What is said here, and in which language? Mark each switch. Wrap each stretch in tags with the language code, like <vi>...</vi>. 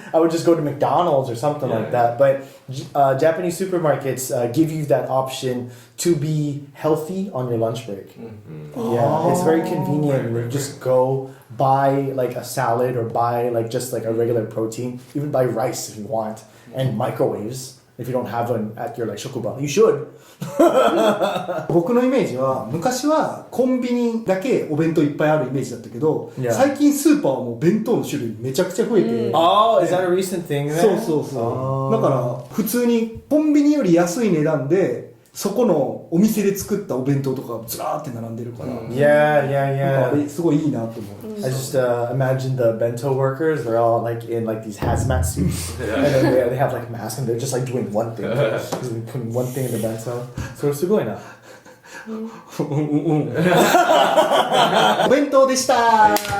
<en>I would just go to McDonald's or something like that. But Japanese supermarkets give you that option to be healthy on your lunch break. Yeah, it's very convenient. You just go buy like a salad or buy like just like a regular protein, even buy rice if you want, and microwaves if you don't have one at your like shokuba. You should.</en> <ja>僕のイメージは昔はコンビニだけお弁当いっぱいあるイメージだったけど、</ja> <en>Yeah.</en> <ja>最近スーパーはもう弁当の種類めちゃくちゃ増えて、</ja> <en>Oh, is that a recent thing?</en> <ja>そうだから普通にコンビニより安い値段でそこののお店で作ったお弁当とかずらーって並んでるから、</ja> <en>Yeah, yeah,</en> <ja>なん</ja> <en>yeah.</en> <ja>かすごいいいなと思う。</ja> <en>I just imagine the bento workers. They're all like in like these hazmat suits, and then they have like masks, and they're just like doing one thing, just like, putting one thing in the bento. So it's good now.</en> <ja>お弁当でした。</ja>